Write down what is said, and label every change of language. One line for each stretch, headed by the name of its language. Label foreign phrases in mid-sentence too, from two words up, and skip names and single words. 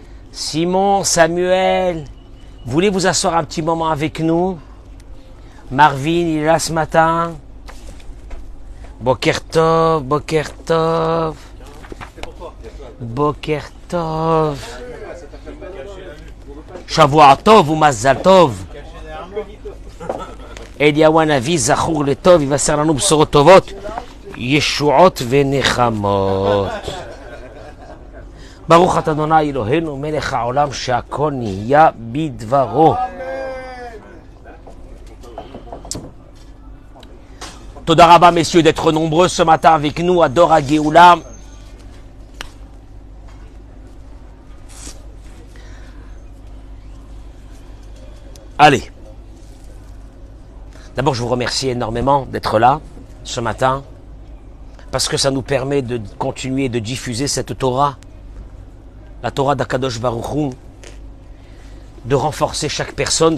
French: Simon, Samuel, voulez vous asseoir un petit moment avec nous? Marvin, il est là ce matin.
Hebrew: בוקר טוב, בוקר טוב. בוקר טוב. שבוע טוב ou מזל טוב. Eliyahu Hanavi, זכור לטוב,
French: il va faire
Hebrew: לנו בשורות טובות, ישועות ונחמות. ברוך אתה אדוני אלוהינו מלך העולם שהכל נהיה בדברו. תודה רבה,
French: messieurs, d'être nombreux ce matin avec nous à Dora Géoula. Allez. D'abord, je vous remercie énormément d'être là ce matin, parce que ça nous permet de continuer de diffuser cette Torah, la Torah d'
Hebrew: הקדוש ברוך הוא,
French: de renforcer chaque personne.